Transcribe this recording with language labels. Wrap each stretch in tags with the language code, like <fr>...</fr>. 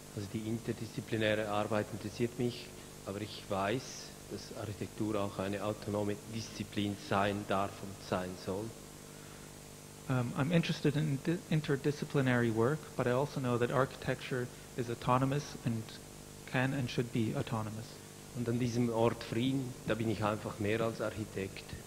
<de>Also die interdisziplinäre Arbeit interessiert mich, aber ich weiß, dass Architektur auch eine autonome Disziplin sein darf und sein soll.</de> <en>I'm interested in interdisciplinary work, but I also know that architecture is autonomous and can and should be autonomous.</en> <de>Und an diesem Ort Vrin, da bin ich einfach mehr als Architekt.</de>